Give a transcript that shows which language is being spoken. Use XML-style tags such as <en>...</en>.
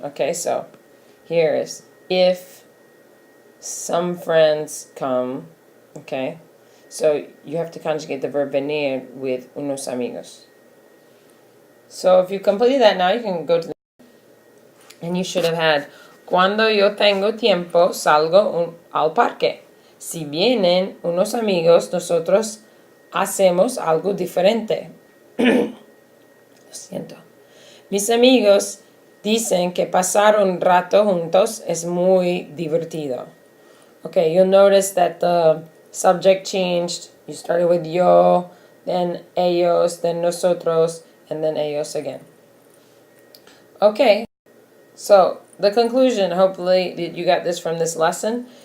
<en>Okay, so here is if some friends come, okay? So you have to conjugate the verb venir with</en> <es>unos amigos.</es> <en>So if you complete that now, you can go to the... And you should have had,</en> <es>cuando yo tengo tiempo, salgo al parque. Si vienen unos amigos, nosotros hacemos algo diferente. Lo siento. Mis amigos dicen que pasar un rato juntos es muy divertido.</es> <en>Okay, you'll notice that the subject changed. You started with yo, then ellos, then nosotros, and then ellos again. Okay, so the conclusion, hopefully you got this from this lesson.</en>